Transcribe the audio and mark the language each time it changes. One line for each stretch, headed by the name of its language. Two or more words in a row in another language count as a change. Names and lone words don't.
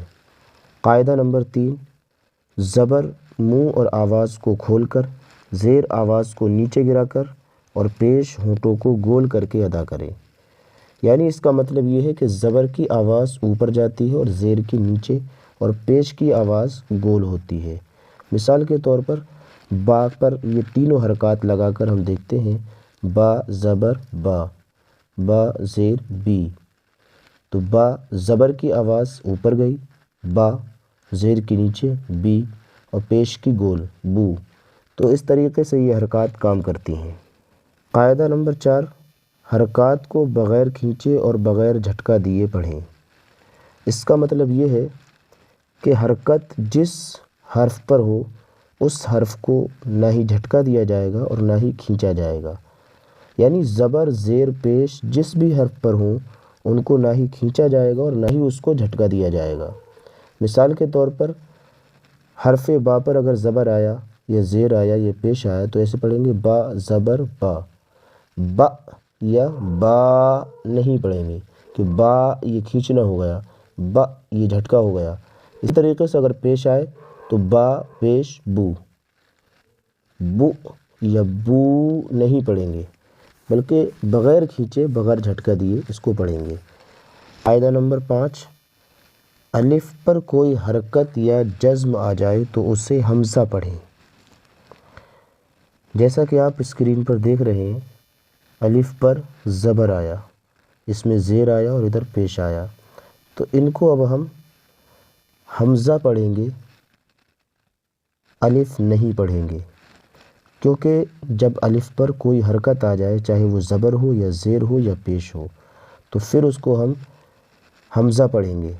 Urdu: قاعدہ نمبر 3، زبر منہ اور آواز کو کھول کر، زیر آواز کو نیچے گرا کر اور پیش ہونٹوں کو گول کر کے ادا کریں۔ یعنی اس کا مطلب یہ ہے کہ زبر کی آواز اوپر جاتی ہے اور زیر کی نیچے، اور پیش کی آواز گول ہوتی ہے۔ مثال کے طور پر با پر یہ تینوں حرکات لگا کر ہم دیکھتے ہیں، با زبر با، با زیر بی، تو با زبر کی آواز اوپر گئی، با زیر کی نیچے بی، اور پیش کی گول بو۔ تو اس طریقے سے یہ حرکات کام کرتی ہیں۔ قاعدہ نمبر 4، حرکات کو بغیر کھینچے اور بغیر جھٹکا دیے پڑھیں۔ اس کا مطلب یہ ہے کہ حرکت جس حرف پر ہو اس حرف کو نہ ہی جھٹکا دیا جائے گا اور نہ ہی کھینچا جائے گا۔ یعنی زبر زیر پیش جس بھی حرف پر ہوں ان کو نہ ہی کھینچا جائے گا اور نہ ہی اس کو جھٹکا دیا جائے گا۔ مثال کے طور پر حرف با پر اگر زبر آیا یا زیر آیا یا پیش آیا تو ایسے پڑھیں گے، با زبر با، با یا با نہیں پڑھیں گے کہ با یہ کھینچنا ہو گیا، با یہ جھٹکا ہو گیا۔ اس طریقے سے اگر پیش آئے تو با پیش بو، بو یا بو نہیں پڑھیں گے، بلکہ بغیر کھینچے بغیر جھٹکا دیے اس کو پڑھیں گے۔ قاعدہ نمبر 5، الف پر کوئی حرکت یا جزم آ جائے تو اسے حمزہ پڑھیں۔ جیسا کہ آپ اسکرین پر دیکھ رہے ہیں، الف پر زبر آیا، اس میں زیر آیا اور ادھر پیش آیا، تو ان کو اب ہم حمزہ پڑھیں گے، الف نہیں پڑھیں گے، کیونکہ جب الف پر کوئی حرکت آ جائے چاہے وہ زبر ہو یا زیر ہو یا پیش ہو تو پھر اس کو ہم حمزہ پڑھیں گے۔